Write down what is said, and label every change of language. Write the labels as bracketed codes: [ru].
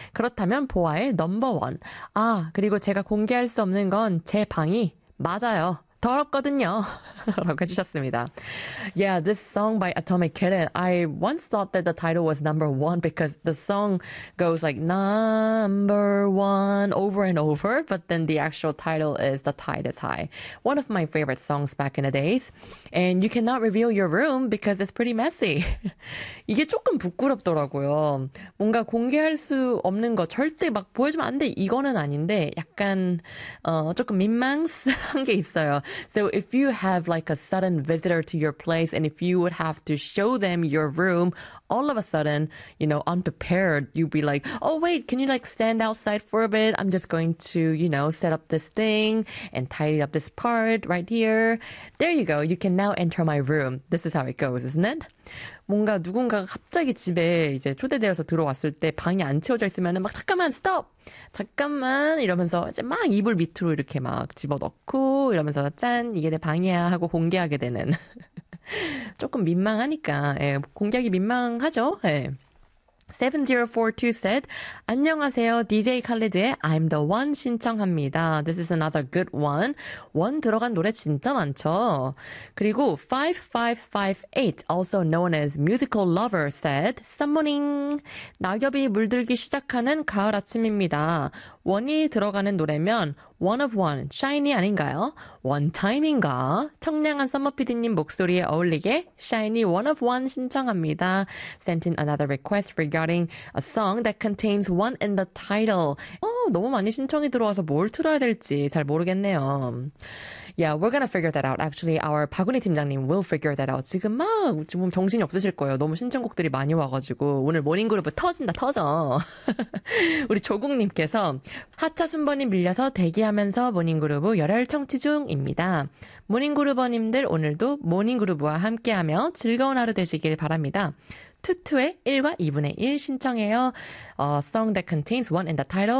[ko] 그렇다면 보아의 넘버원. 아, 그리고 제가 공개할 수 없는 건제 방이 맞아요. 더럽거든요. 라고 해주셨습니다. [en] Yeah, this song by Atomic Kitten. I once thought that the title was number one because the song goes like number one over and over, but then the actual title is The Tide is High. One of my favorite songs back in the days. And you cannot reveal your room because it's pretty messy. [ko] 이게 조금 부끄럽더라고요. 뭔가 공개할 수 없는 거 절대 막 보여주면 안 돼. 이거는 아닌데 약간, 조금 민망스러운 게 있어요. [en] So if you have like a sudden visitor to your place and if you would have to show them your room, all of a sudden, unprepared, you'd be like, oh wait, can you like stand outside for a bit? I'm just going to, set up this thing and tidy up this part right here. There you go. You can now enter my room. This is how it goes, isn't it? [ko] 뭔가 누군가가 갑자기 집에 이제 초대되어서 들어왔을 때 방이 안 채워져 있으면은 막 잠깐만 스톱. 잠깐만 이러면서 이제 막 이불 밑으로 이렇게 막 집어넣고 이러면서 짠 이게 내 방이야 하고 공개하게 되는 조금 민망하니까 예, 공개하기 민망하죠. 예. 7042 said, 안녕하세요. [en] DJ 칼리드의 I'm the one [ko] 신청합니다. [en] This is another good one. [ko] 원 들어간 노래 진짜 많죠? [en] 그리고 5558, also known as musical lover, said, Summoning. [ko] 낙엽이 물들기 시작하는 가을 아침입니다. 원이 들어가는 노래면, One of One, Shiny 아닌가요? One Time인가? 청량한 서머피디님 목소리에 어울리게 Shiny One of One 신청합니다. [en] Sent in another request regarding a song that contains one in the title. [ko] 너무 많이 신청이 들어와서 뭘 틀어야 될지 잘 모르겠네요. [en] Yeah, we're gonna figure that out. Actually, our 박은희 팀장님 will figure that out. [ko] 지금 막 지금 정신이 없으실 거예요. 너무 신청곡들이 많이 와가지고 오늘 모닝그룹 터진다 터져. 우리 조국님께서 하차 순번이 밀려서 대기하면서 모닝그룹 열혈 청취 중입니다. 모닝그룹원님들 오늘도 모닝그룹과 함께하며 즐거운 하루 되시길 바랍니다. 투투의 1과 2분의 1 신청해요. [en] A song that contains one in the title.